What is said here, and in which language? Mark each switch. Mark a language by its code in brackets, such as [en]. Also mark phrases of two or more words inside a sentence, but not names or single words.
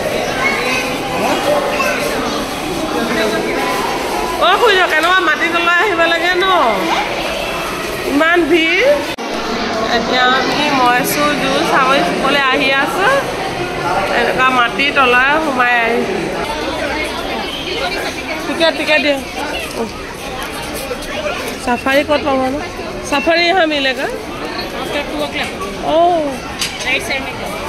[as] খুইদ কেনেকুৱা মাটি তলৰে আহিব লাগে ন ইমান ভিৰ এতিয়া আমি ময়সুৰ জু চাবলৈ আহি আছো এনেকুৱা মাটি তলৰে সোমাই আহিছো [hi] टिकट दे सफारी कौन पाऊँ ना सफारी यहाँ मिलेगा ओह राइट साइड में